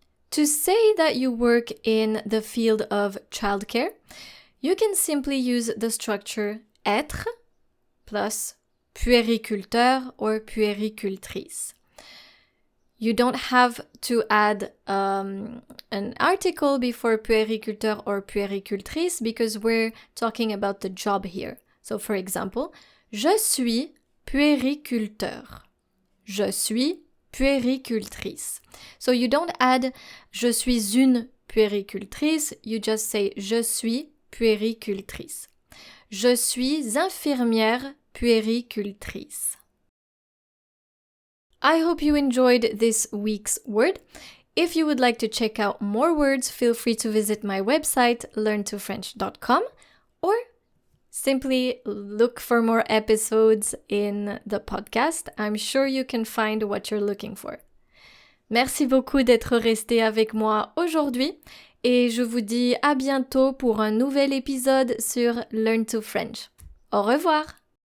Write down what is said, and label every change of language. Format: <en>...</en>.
<en>To say that you work in the field of childcare, you can simply use the structure être plus puériculteur or puéricultrice. You don't have to add an article before puériculteur or puéricultrice because we're talking about the job here. So for example,</en> <fr>je suis puériculteur. Je suis puéricultrice.</fr> <en>So you don't add</en> <fr>je suis une puéricultrice,</fr> <en>you just say</en> <fr>je suis puéricultrice. Je suis infirmière puéricultrice.</fr> <en>I hope you enjoyed this week's word. If you would like to check out more words, feel free to visit my website learntofrench.com or simply look for more episodes in the podcast. I'm sure you can find what you're looking for.</en> <fr>Merci beaucoup d'être resté avec moi aujourd'hui et je vous dis à bientôt pour un nouvel épisode sur Learn to French. Au revoir!</fr>